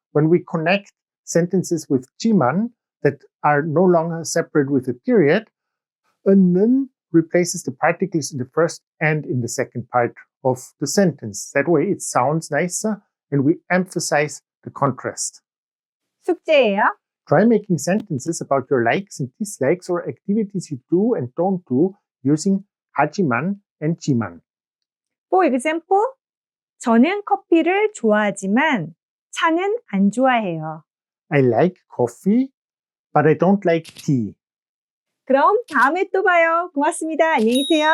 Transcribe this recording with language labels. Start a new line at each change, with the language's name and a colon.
English: When we connect sentences with jiman that are no longer separate with a period, 는 replaces the particles in the first and in the second part of the sentence. That way it sounds nicer and we emphasize the contrast.
Korean: 숙제예요.
English: Try making sentences about your likes and dislikes or activities you do and don't do using hajiman and jiman. For example,
Korean: 저는 커피를 좋아하지만 차는 안 좋아해요.
English: I like coffee, but I don't like tea.
Korean: 그럼 다음에 또 봐요. 고맙습니다. 안녕히 계세요.